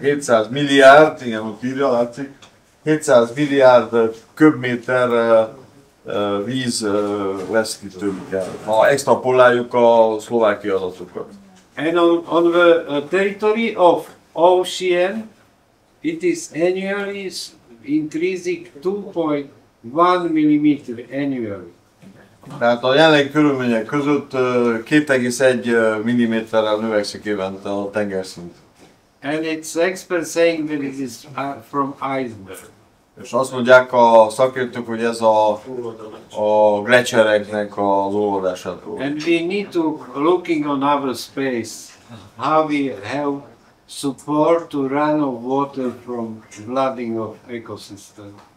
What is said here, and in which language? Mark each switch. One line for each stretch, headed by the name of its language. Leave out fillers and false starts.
Hungarian: 700 milliárd, igen, ott írja, látszik. 700 milliárd köbméter víz lesz ki tőlük el, ha extrapoláljuk a szlovákiai adatokat.
English: And on the territory of ocean, it is annually increasing 2.1 mm annually.
Hungarian: Tehát a jelenlegi körülmények között 2,1 mm-rel növekszik évente a tengerszint.
English: And it's experts saying that it is from iceberg.
Hungarian: És azt mondják a szakértők, hogy ez a glecsereknek az olvadásától.
English: And we need to looking on our space, how we have support to run of water from flooding of ecosystem.